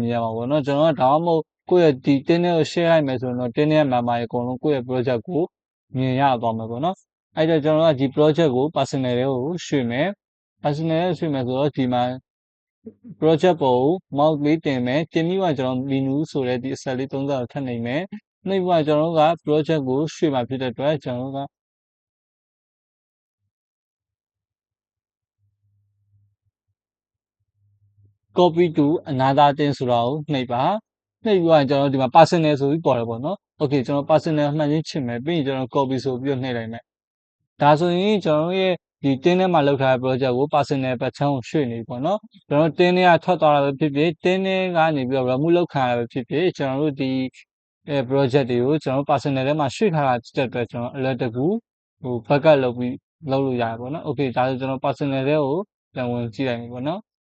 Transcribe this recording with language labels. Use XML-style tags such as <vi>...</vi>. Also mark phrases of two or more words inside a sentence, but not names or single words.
<my>င်ရမှာပေါ့နော်ကျွန်တော်ကဒါမှမဟုတ်ကိုယ့်ရဲ့ဒီတင်းထဲကို share လိုက်မယ်ဆိုရင်တော့တင်းထဲ member တွေအကုန်လုံးကိုယ့်ရဲ့ project ကိုမြင်ရသွားမှာပေါ့နော်အဲ့တော့ကျွန်တော်ကဒီ project ကို personal တွေကိုရွှေ့မယ် personal ရွှေ့မယ်ဆိုတော့ဒီမှာ project ပေါ်ကို mouse လေးတင်မယ်တင်ပြီးမှကျွန်တော် menu ဆိုတဲ့ဒီအဆက်လေး30ကိုထပ်နှိပ်မယ်နှိပ်ပြီးမှကျွန်တော်တို့က project ကိုရွှေ့မှာဖြစ်တဲ့အတွက်ကျွန်တော်တို့က</my> <en>copy to another</en> <my>တင်ဆိုတာကိုနှိပ်ပါနှိပ်ပြီးတော့ကျွန်တော်တို့ဒီမှာ personal ဆိုပြီးပေါ်တယ်ပေါ့နော် okay ကျွန်တော် personal မှန်ချင်းချစ်မယ်ပြီးရင်ကျွန်တော် copy ဆိုပြီး တော့နှိပ်လိုက်မယ်ဒါဆိုရင်ကျွန်တော်ရဲ့ဒီတင်းထဲမှာလောက်ထားတဲ့ project ကို personal ဘက်ချမ်းကိုရွှေ့နေပြီပေါ့နော်ကျွန်တော်တင်းထဲကထွက်သွားတာပဲဖြစ်ဖြစ်တင်းထဲကနေပြီးတော့ remove လုပ်ခံရတာပဲဖြစ်ဖြစ်ကျွန်တော်တို့ဒီproject တွေကိုကျွန်တော် personal ထဲမှာရွှေ့ထားတာတက်အတွက်ကျွန်တော်အလွယ်တကူဟို backup လုပ်ပြီးလုပ်လို့ရတယ်ပေါ့နော် okay ဒါဆိုကျွန်တော် personal ထဲကိုပြန်ဝင်ကြည့်လိုက်ပြီပေါ့နော်</my>